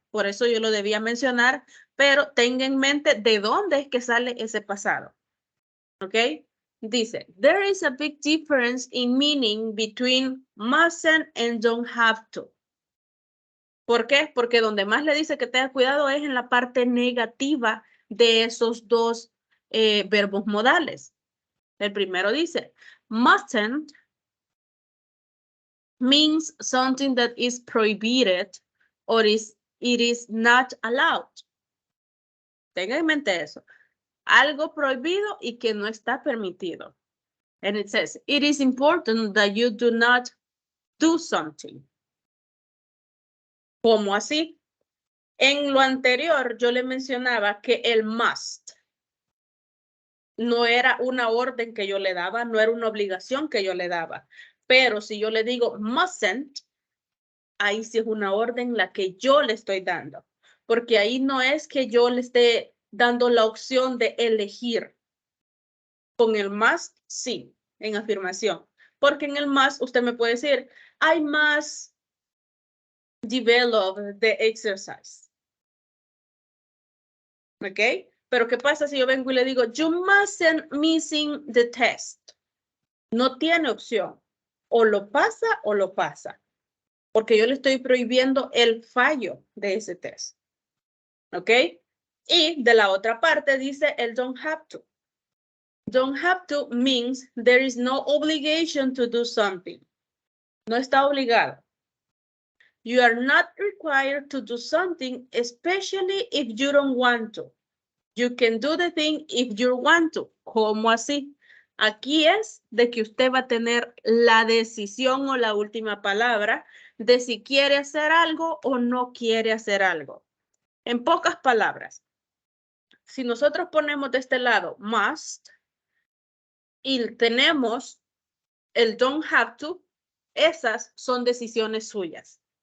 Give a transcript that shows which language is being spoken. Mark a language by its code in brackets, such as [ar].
[es] Por eso yo lo debía mencionar, pero tenga en mente de dónde es que sale ese pasado. ¿Ok? Dice, [en] there is a big difference in meaning between mustn't and don't have to. [es] ¿Por qué? Porque donde más le dice que tenga cuidado es en la parte negativa de esos dos verbos modales. El primero dice, [en] mustn't means something that is prohibited or it is not allowed. [es] Tenga en mente eso. Algo prohibido y que no está permitido. [en] And it says, it is important that you do not do something. [es] ¿Cómo así? En lo anterior yo le mencionaba que el must no era una orden que yo le daba, no era una obligación que yo le daba. Pero si yo le digo mustn't, ahí sí es una orden la que yo le estoy dando. Porque ahí no es que yo le esté dando la opción de elegir. Con el must, sí, en afirmación. Porque en el must usted me puede decir, [en] I must develop the exercise. [es] ¿Ok? Pero ¿qué pasa si yo vengo y le digo, [en] you mustn't missing the test? [es] No tiene opción. O lo pasa o lo pasa. Porque yo le estoy prohibiendo el fallo de ese test. ¿Ok? Y de la otra parte dice el don't have to. [en] Don't have to means there is no obligation to do something. [es] No está obligado. [en] You are not required to do something, especially if you don't want to. You can do the thing if you want to. [es] ¿Cómo así? Aquí es de que usted va a tener la decisión o la última palabra de si quiere hacer algo o no quiere hacer algo. En pocas palabras, si nosotros ponemos de este lado must y tenemos el don't have to, esas son decisiones suyas.